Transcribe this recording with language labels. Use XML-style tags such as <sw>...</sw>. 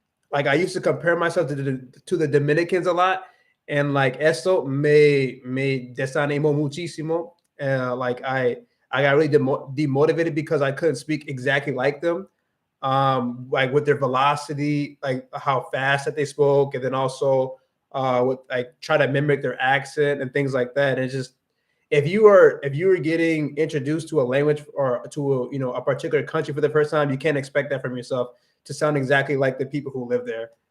<en>Like I used to compare myself to the Dominicans a lot,</en> <es>And like eso me desanimó muchísimo.</es> <en>Like I got really demotivated because I couldn't speak exactly like them. Like with their velocity, like how fast that they spoke, and then also with like try to mimic their accent and things like that. It's just if you are getting introduced to a language or to a, a particular country for the first time, you can't expect that from yourself to sound exactly like the people who live there.</en>